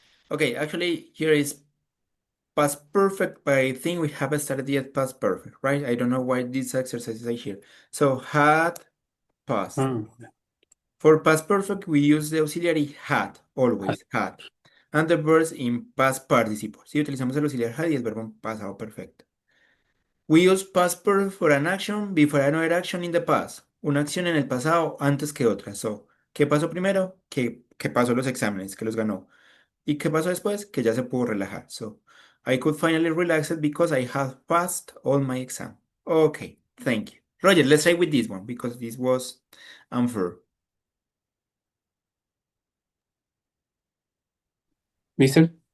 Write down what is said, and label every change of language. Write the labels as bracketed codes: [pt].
[en] Okay, actually, here is past perfect, but I think we haven't started yet past perfect, right? I don't know why this exercise is here. So, had, past. Ah, For past perfect, we use the auxiliary had, had. always, had. And the verbs in past participle. [es] Si utilizamos el auxiliar had y el verbo en pasado perfecto. [en] We use past perfect for an action before another action in the past. [es] Una acción en el pasado antes que otra. So, ¿qué pasó primero? Que pasó los exámenes, que los ganó. ¿Y qué pasó después? Que ya se pudo relajar. [en] So, I could finally relax it because I had passed all my exam. Okay, thank you. Roger, let's try with this one because this was unfair. Mister,